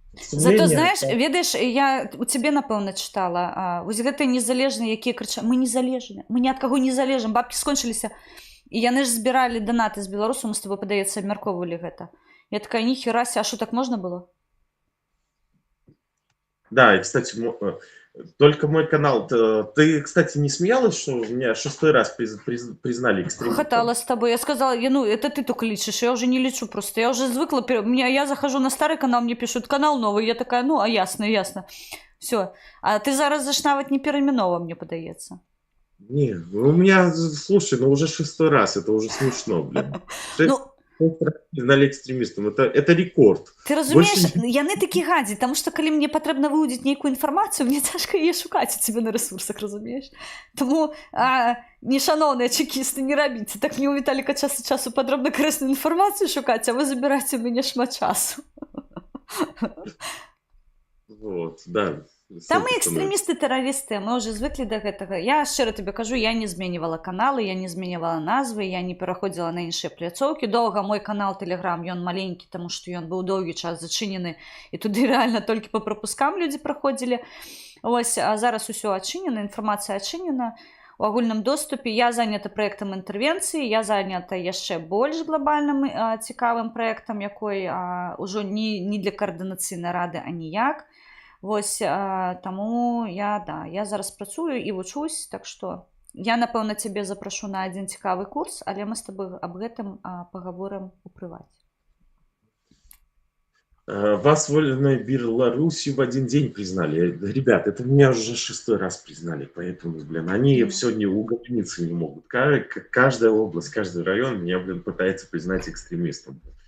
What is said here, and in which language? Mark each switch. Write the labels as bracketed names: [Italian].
[Belarusian] Зато, знаешь, ведаеш, я у цябе, напэўна, чытала, вось гэтыя незалежныя, якія крычаць: мы незалежныя, мы ні ад каго не залежым, бабкі скончыліся. І яны ж збіралі донаты з беларусаў, мы з тобой, падаецца, абмяркоўвалі гэта. Я такая: ніхерася, а што, так можна было? [Russian] Да, и, кстати, только мой канал. Ты, кстати, не смеялась, что меня 6-й раз признали экстремистом? Хохотала с тобой. Я сказала, это ты только лечишь, я уже не лечу просто. [Belarusian] Я уже звыкла, [Russian] я захожу на старый канал, мне пишут: канал новый. Я такая: ясно. Все. [Belarusian] А ты зараз ж нават не перайменова, мне падаецца. [Russian] Не, у меня, слушай, уже 6-й раз, это уже смешно, блин. Признали экстремистом, это рекорд. [Belarusian] Ты разумеешь, яны такі гадзі, тому што калі мне патрэбна выудзіць нейкую інфармацыю, мне цяжка яе шукаць у цябе на ресурсах, разумееш? Тому, нешаноўныя чекісты, не рабіце. Так мне у Віталіка час ад часу падробна карысную інфармацыю шукаць, а вы забіраце ў мяне шмат часу. [Russian] Вот, да. Там мы экстремисты-террористы, мы уже [Belarusian] звыклі до гэтага. Я шчыра тебе кажу, я не зменівала каналы, я не зменівала назвы, я не пераходзіла на іншыя пляцоўкі. Доўга мой канал Telegram, ён маленькі, таму што ён быў доўгі час зачынены, і туды рэальна толькі па прапускам людзі праходзілі. Вось, а зараз усё адчынена, інфармацыя адчынена. у агульным доступе. Я занята праектам інтэрвенцыі, я занята яшчэ больш глобальным цікавым праектам, якой ўжо не для каардынацыйнай рады, а ніяк. Вось, таму я зараз працую і вучусь, так што я, напэўна, цябе запрашу на адзін цікавы курс, але мы з табой аб гэтым пагаворым у прываце. [Russian] Вас вольной Беларусью в один день признали. Ребят, это меня уже 6-й раз признали, поэтому, они все не угомониться не могут. Каждая область, каждый район меня, пытается признать экстремистом.